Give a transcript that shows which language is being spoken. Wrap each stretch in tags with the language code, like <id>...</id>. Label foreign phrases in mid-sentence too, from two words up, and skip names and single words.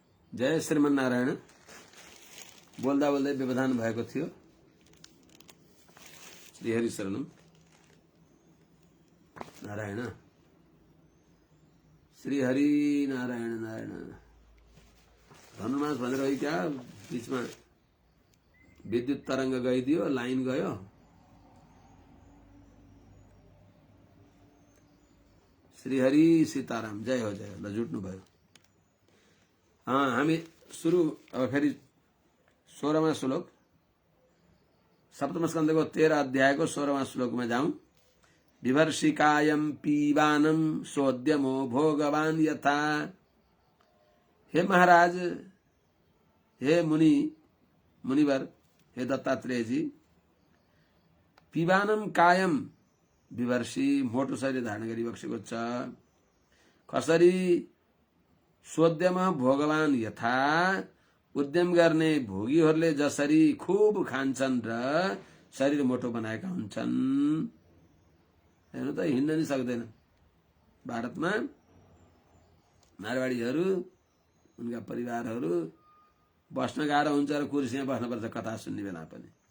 <ne>जय श्रीमन्नारायण बोल्दा बोल्दै व्यवधान भएको थियो। श्रीहरि शरणम नारायण श्रीहरि नारायण नारायण। धनुर्मास भनेर हो क्या बीचमा विद्युत तरंग गइदियो, लाइन गयो। श्रीहरि सीताराम जय हो जय। ल जुट्नु भयो। हामी सुरु अब फेरि 16वां श्लोक सप्तम स्कन्धको 13 अध्यायको 16वां श्लोकमा जाउँ।</ne> <sa>विभर्षिकायं पीबानं सोद्यमो भोगवान यथा।</sa> <ne>हे महाराज, हे मुनिवर, हे दत्तात्रेय जी,</ne> <sa>पीबानं कायम विभर्षी</sa> <ne>मोटो शरीर धारण गरी बसेको छ। कसरी</ne> <sa>सोद्यम भोगवान यथा,</sa> <ne>उद्यम गर्ने भोगीहरूले जसरी खूब खान्छन् र शरीर मोटो बनाएका हुन्छन्। हेर्नु त हिँड्न नि सक्दैन। भारतमा मारवाडीहरू उनका परिवारहरू बस्न गाह्रो हुन्छ र कुर्सीमा बस्नुपर्छ कथा सुन्ने बेला पनि।</ne>